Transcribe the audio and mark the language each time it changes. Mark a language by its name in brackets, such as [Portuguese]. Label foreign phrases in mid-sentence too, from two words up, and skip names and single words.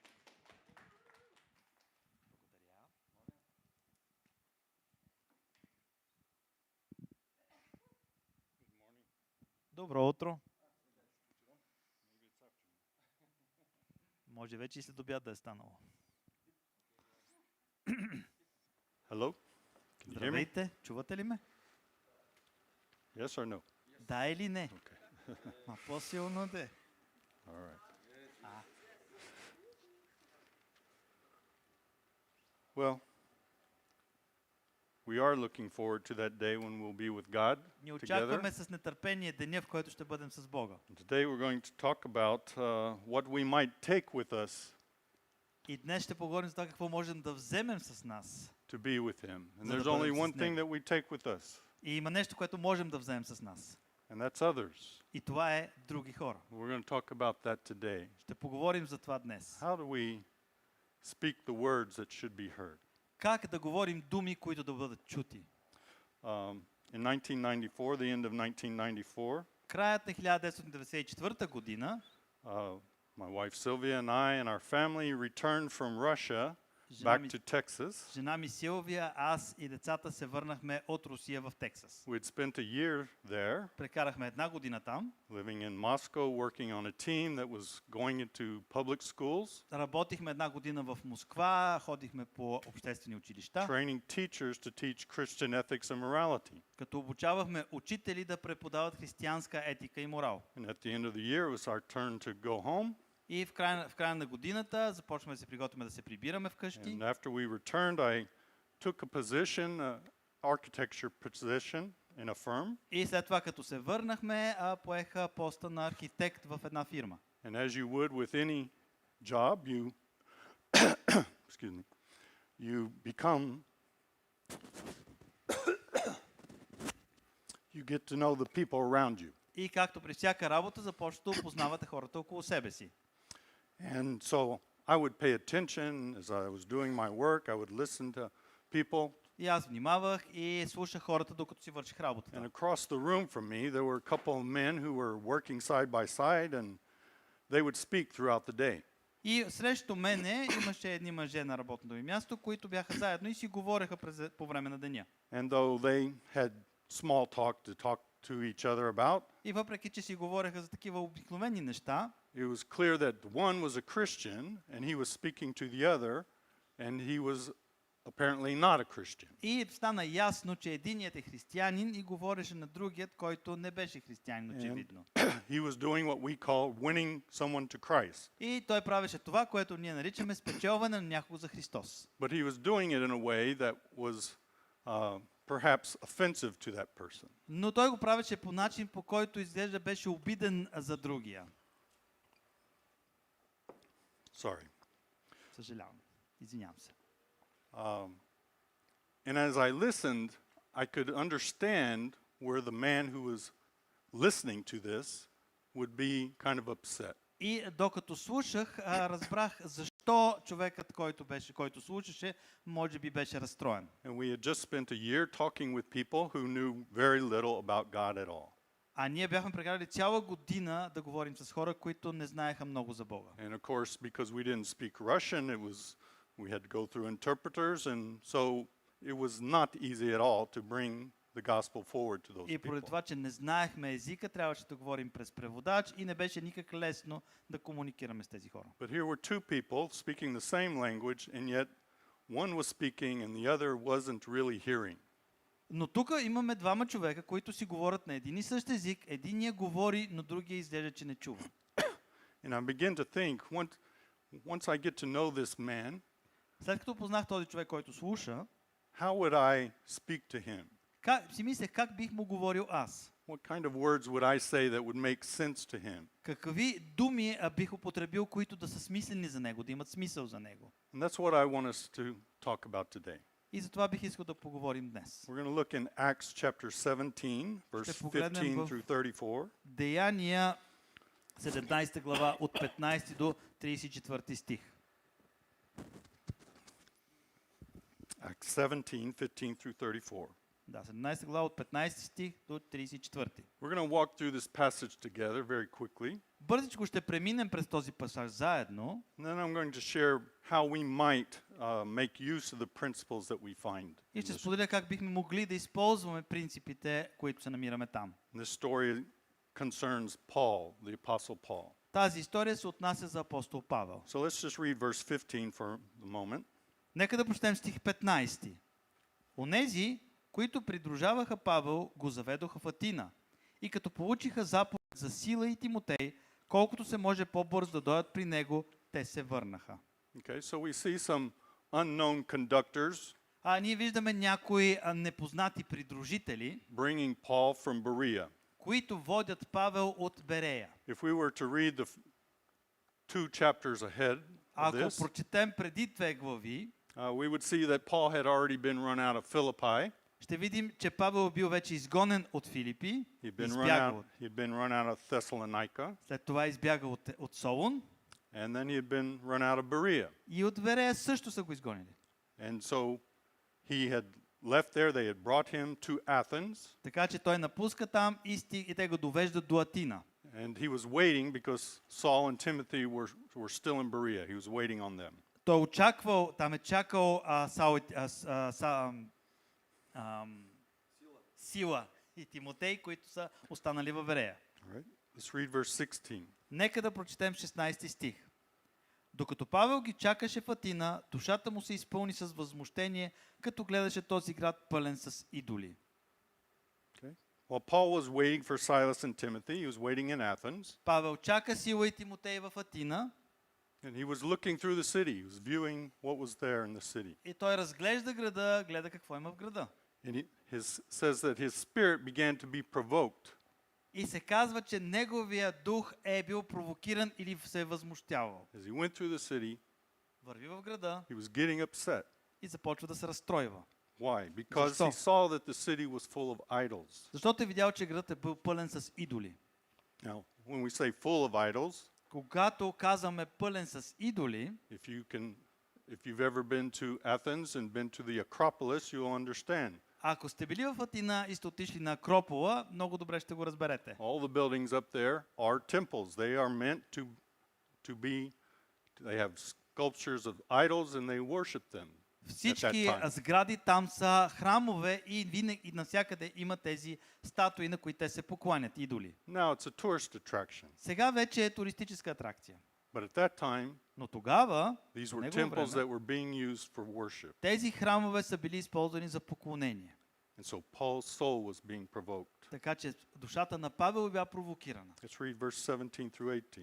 [Bulgarian] Добро утро. Може вече и след обяд да е станало. [English] Hello? Can you hear me? [Bulgarian] Здравейте, чувате ли ме? [English] Yes or no? [Bulgarian] Да или не? [English] Okay. [Bulgarian] Ма по-силно де. [English] All right. Well, we are looking forward to that day when we'll be with God [Bulgarian] Ние [English] together. [Bulgarian] очакваме с нетърпение деня, в който ще бъдем с Бога. [English] Today we're going to talk about what we might take with us [Bulgarian] И днес ще поговорим за това какво можем да вземем с нас. [English] to be with Him. And [Bulgarian] За да [English] there's only [Bulgarian] бъдем [English] one [Bulgarian] с [English] thing [Bulgarian] Него. [English] that we take with us, [Bulgarian] И има нещо, което можем да вземем с нас. [English] and that's others. [Bulgarian] И това е други хора. [English] We're going to talk about that today. [Bulgarian] Ще поговорим за това днес. [English] How do we speak the words that should be heard? [Bulgarian] Как да говорим думи, които да бъдат чути? [English] In 1994, the end of 1994, [Bulgarian] Краят на 1994 година [English] my wife Sylvia and I and our family returned from Russia [Bulgarian] жена [English] back [Bulgarian] ми, [English] to Texas. [Bulgarian] жена ми Силвия, аз и децата се върнахме от Русия в Тексас. [English] We'd spent a year there, [Bulgarian] Прекарахме една година там. [English] living in Moscow, working on a team that was going into public schools, [Bulgarian] Работихме една година в Москва, ходихме по обществени училища, [English] training teachers to teach Christian ethics and morality. [Bulgarian] като обучавахме учители да преподават християнска етика и морал. [English] And at the end of the year, it was our turn to go home. [Bulgarian] И в края на годината започваме да се приготвяме да се прибираме вкъщи. [English] And after we returned, I took a position, architecture position in a firm. [Bulgarian] И след това, като се върнахме, поеха поста на архитект в една фирма. [English] And as you would with any job, you excuse me, you become you get to know the people around you. [Bulgarian] И както при всяка работа започвате да опознавате хората около себе си. [English] And so I would pay attention as I was doing my work. I would listen to people. [Bulgarian] И аз внимавах и слушах хората, докато си върших [English] And [Bulgarian] работата. [English] across the room from me, there were a couple of men who were working side by side, and they would speak throughout the day. [Bulgarian] И срещу мене имаше едни мъже на работното ми място, които бяха заедно и си говореха по време на деня. [English] And though they had small talk to talk to each other about, [Bulgarian] И въпреки, че си говореха за такива обикновени неща, [English] it was clear that one was a Christian, and he was speaking to the other, and he was apparently not a Christian. [Bulgarian] и стана ясно, че единият е християнин и говореше на другият, който не беше християнин, очевидно. [English] He was doing what we call winning someone to Christ. [Bulgarian] И той правеше това, което ние наричаме спечелване на някого за Христос. [English] But he was doing it in a way that was perhaps offensive to that person. [Bulgarian] Но той го правеше по начин, по който изглежда беше обиден за другия. [English] Sorry. [Bulgarian] Съжалявам. Извинявам се. [English] And as I listened, I could understand where the man who was listening to this would be kind of upset. [Bulgarian] И докато слушах, разбрах защо човекът, който слушаше, може би беше разстроен. [English] And we had just spent a year talking with people who knew very little about God at all. [Bulgarian] А ние бяхме прекарали цяла година да говорим с хора, които не знаеха много за Бога. [English] And of course, because we didn't speak Russian, we had to go through interpreters, and so it was not easy at all to bring the gospel forward to those [Bulgarian] И поради [English] people. [Bulgarian] това, че не знаехме езика, трябваше да говорим през преводач и не беше никак лесно да комуникираме с тези хора. [English] But here were two people speaking the same language, and yet one was speaking and the other wasn't really hearing. [Bulgarian] Но тук имаме двама човека, които си говорят на един и същ език. Единият говори, но другия изглежда, че не чува. [English] And I begin to think, once I get to know this man, [Bulgarian] След като познах този човек, който слуша, [English] how would I speak to him? [Bulgarian] си мислех как бих му говорил аз. [English] What kind of words would I say that would make sense to him? [Bulgarian] Какви думи бих употребил, които да са смислени за него, да имат смисъл за него. [English] And that's what I want us to talk about today. [Bulgarian] И за това бих искал да поговорим днес. [English] We're going to look in Acts chapter 17, verse 15 through 34. [Bulgarian] Деяния 17 глава от 15 до 34 стих. [English] Acts 17, 15 through 34. [Bulgarian] Да, 17 глава от 15 стих до 34. [English] We're going to walk through this passage together very quickly. [Bulgarian] Бързичко ще преминем през този пасаж заедно. [English] And then I'm going to share how we might make use of the principles that we find. [Bulgarian] И [English] in [Bulgarian] ще [English] this. [Bulgarian] споделя как бихме могли да използваме принципите, които се намираме там. [English] This story concerns Paul, the apostle Paul. [Bulgarian] Тази история се отнася за апостол Павел. [English] So let's just read verse 15 for the moment. [Bulgarian] Нека да прочетем стих 15. Онези, които придружаваха Павел, го заведоха в Атина. И като получиха заповед за Сила и Тимотей, колкото се може по-бързо да дойдат при него, те се върнаха. [English] Okay, so we see some unknown conductors [Bulgarian] Ние виждаме някои непознати придружители, [English] bringing Paul from Berea. [Bulgarian] които водят Павел от Берея. [English] If we were to read the two chapters ahead of [Bulgarian] Ако [English] this, [Bulgarian] прочетем преди две глави, [English] we would see that Paul had already been run out of Philippi. [Bulgarian] ще видим, че Павел бил вече изгонен от Филипи, [English] He'd been [Bulgarian] избягал. [English] run out of Thessalonica, [Bulgarian] След това избягал от Солун [English] and then he had been run out of Berea. [Bulgarian] и от Берея също са го изгонили. [English] And so he had left there, they had brought him to Athens, [Bulgarian] Така че той напуска там и те го довеждат до Атина. [English] and he was waiting because Saul and Timothy were still in Berea. He was waiting on them. [Bulgarian] Той очаквал, там е чакал Сила и Тимотей, които са останали във Берея. [English] All right, let's read verse 16. [Bulgarian] Нека да прочетем 16 стих. Докато Павел ги чакаше в Атина, душата му се изпълни с възмущение, като гледаше този град пълен с идоли. [English] Okay. While Paul was waiting for Silas and Timothy, he was waiting in Athens, [Bulgarian] Павел чака Сила и Тимотей в Атина [English] and he was looking through the city. He was viewing what was there in the city. [Bulgarian] и той разглежда града, гледа какво има в града. [English] And says that his spirit began to be provoked. [Bulgarian] И се казва, че неговия дух е бил провокиран или се е възмущавал. [English] As he went through the city, [Bulgarian] Върви в града [English] he was getting upset. [Bulgarian] и започва да се разстройва. [English] Why? Because [Bulgarian] Защо? [English] he saw that the city was full of idols. [Bulgarian] Защото е видял, че градът е бил пълен с идоли. [English] Now, when we say full of idols, [Bulgarian] Когато казваме пълен с идоли, [English] if you've ever been to Athens and been to the Acropolis, you'll understand. [Bulgarian] ако сте били в Атина и сте отишли на Акропола, много добре ще го разберете. [English] All the buildings up there are temples. They are meant to be, they have sculptures of idols and they worship them. [Bulgarian] Всички сгради там са храмове и винаги навсякъде има тези статуи, на които те се покланят, идоли. [English] Now it's a tourist attraction. [Bulgarian] Сега вече е туристическа атракция. [English] But at that time, [Bulgarian] Но тогава, [English] these [Bulgarian] по [English] were [Bulgarian] негово [English] temples that [Bulgarian] време, [English] were being used for worship. [Bulgarian] тези храмове са били използвани за поклонение. [English] And so Paul's soul was being provoked. [Bulgarian] Така че душата на Павел била провокирана. [English] Let's read verse 17 through 18.